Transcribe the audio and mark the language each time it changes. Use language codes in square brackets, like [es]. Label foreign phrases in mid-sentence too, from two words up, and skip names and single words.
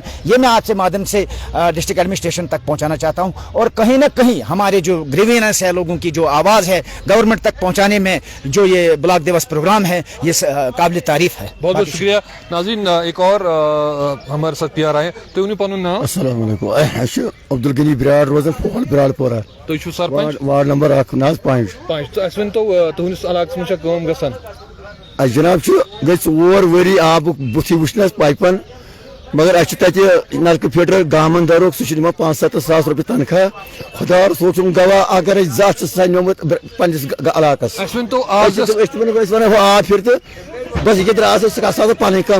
[ur] یہ میں آپ سے مادھیم سے [en] district administration [ur] تک پہنچانا چاہتا ہوں, اور کہیں نہ کہیں ہمارے جو گریوینس ہے, لوگوں کی جو آواز ہے گورنمنٹ تک پہنچانے میں جو یہ بلاک دیوس پروگرام ہے یہ قابل تعریف ہے. بہت بہت شکریہ. ناظرین, ایک اور ہمارے ساتھ پی آر آئی [ks] تو پنن نام؟ [ar] السلام علیکم. [ks] عبدالغنی برار روزان فول برال پورہ. تُہۍ چھُو سرپنچ [en] ward number [ks] 1 ناز 5. تو اس ون تو تہندس علاقس مجھ کام گژھان؟ جناب گئی 4 ؤری آب بُتھی وٕچھنس پائپن, مگر اَسہِ چھُ تَتہِ نلکہٕ فِٹر گامن دارُک سُہ چھُ دِوان 5-7 ساس رۄپیہِ تنخواہ. خۄدا رسوٗل گواہ اگر أسۍ زانٛہہ چھِ سۄ نِمُت پننِس علاقس. اس ون تو آز أسۍ ونو ہُہ آب پھِر تہٕ بس یہِ درٛاس أسۍ ہسا پنٕنۍ کٲم